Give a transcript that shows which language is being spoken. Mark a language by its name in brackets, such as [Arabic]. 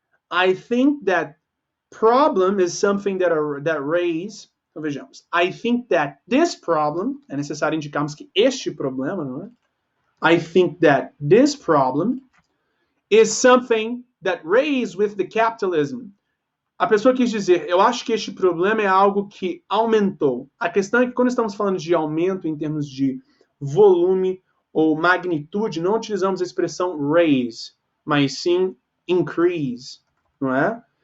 [English] I think that problem is something that raise... [Portuguese] Então, vejamos. [English] I think that this problem, [Portuguese] é necessário indicarmos que este problema, não é? [English] I think that this problem is something that raised with the capitalism. [Portuguese] A pessoa quis dizer, eu acho que este problema é algo que aumentou. A questão é que quando estamos falando de aumento em termos de volume ou magnitude, não utilizamos a expressão raise, mas sim increase, não é?